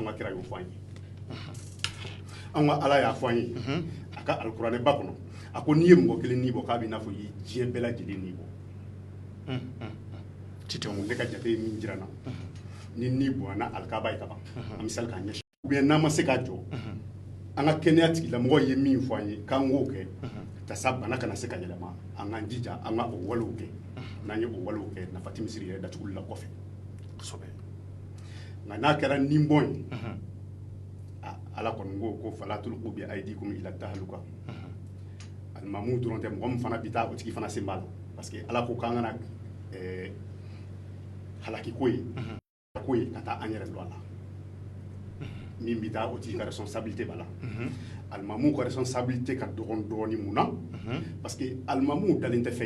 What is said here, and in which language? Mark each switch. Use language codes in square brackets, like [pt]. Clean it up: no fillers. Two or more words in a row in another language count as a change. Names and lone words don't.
[bm] ka kira y'o fɔ an ye an ka ala y'a fɔ an ye a ka alikuranɛ ba kɔnɔ a ko n'i ye mɔgɔ kelen ni bɔ k'a bɛ i n'a fɔ i ye diɲɛ bɛɛ lajɛlen ni bɔ ne ka jate min jira na ni bɔnna alikaba ye ka ban an bɛ sali k'an ɲɛsin [fr] ou bien [bm] n'an ma se k'a jɔ an ka kɛnɛya tigilamɔgɔw ye min fɔ an ye k'an k'o kɛ tasa bana kana se ka yɛlɛma an k'an jija an ka o walew kɛ n'an ye o walew kɛ nafa tɛ misiri yɛrɛ datuguli la kɔfɛ kosɛbɛ nka n'a kɛra nin bɔn ye ala kɔni ko [ar] فلا تلقوا بأيديكم إلى التهلكة [bm] alimamu dɔrɔn tɛ mɔgɔ min fana bɛ taa o tigi fana sen b'a la [fr] parce que [bm] ala ko k'an kana halaki ko ye ka taa an yɛrɛ don a la min bɛ taa o tigi ka responsabilité b'a la alimamu ka responsabilité ka dɔgɔn dɔɔni mun na [fr] parce que [bm] alimamu dalen tɛ fɛn